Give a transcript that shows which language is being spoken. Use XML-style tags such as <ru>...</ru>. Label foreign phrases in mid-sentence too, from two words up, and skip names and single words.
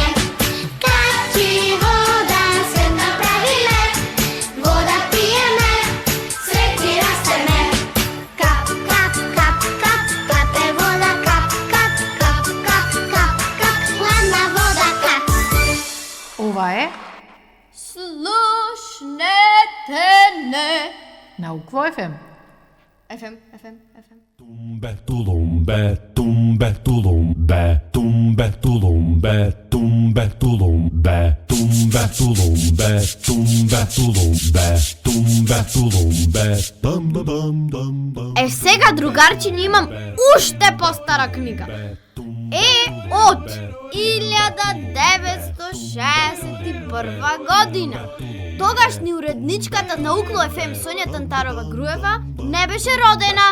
<mk>Капки вода, свет направи лед, вода пиеме, среќни растеме. Кап, кап, кап, кап, капе вода, кап, кап, кап, кап, кап, кап, ладна вода, кап. Ова е Слушнете не. Наукво FM. FM. Tumbe tulumbe, tumbe tulumbe, tumbe tulumbe, tumbe tulumbe, tumbe tulumbe, tumbe tulumbe, tumbe tulumbe, bam bam bam bam bam. Сега, другарчиња, имам уште постара книга. Од 1961 година. Тогашни уредничката на Укло ФМ Сонја Тантарова Груева не беше родена.</mk>